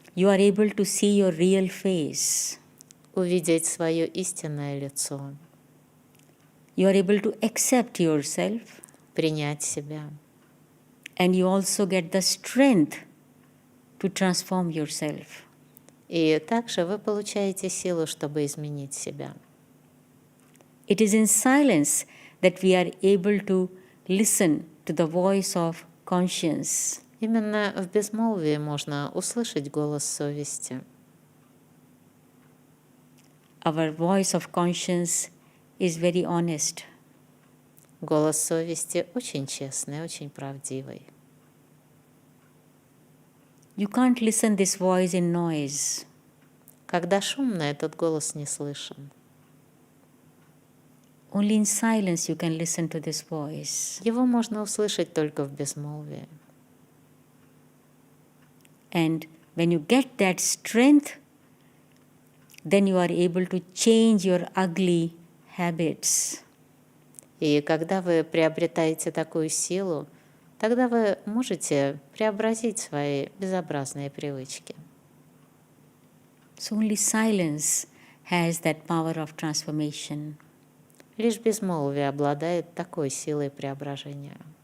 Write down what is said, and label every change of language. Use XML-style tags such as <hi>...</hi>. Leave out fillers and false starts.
<en>You are able to see your real face.</en> <ru>увидеть свое истинное лицо,</ru> <en>You are able to accept yourself,</en> <ru>принять себя.</ru> <en>and you also get the strength to transform yourself.</en> <ru>И также вы получаете силу, чтобы изменить себя.</ru> <en>It is in silence that we are able to listen to the voice of conscience.</en> <ru>Именно в безмолвии можно услышать голос совести.</ru> <en>Our voice of conscience is very honest.</en> <ru>Голос совести очень честный, очень правдивый.</ru> <en>You can't listen this voice in noise.</en> <ru>Когда шумно, этот голос не слышен.</ru> <en>Only in silence you can listen to this voice.</en> <ru>Его можно услышать только в безмолвии.</ru> <en>And when you get that strength, then you are able to change your ugly habits.</en> <ru>И когда вы приобретаете такую силу, тогда вы можете преобразить свои безобразные привычки.</ru> <en>So only silence has that power of transformation.</en> <ru>Лишь безмолвие обладает такой силой преображения.</ru>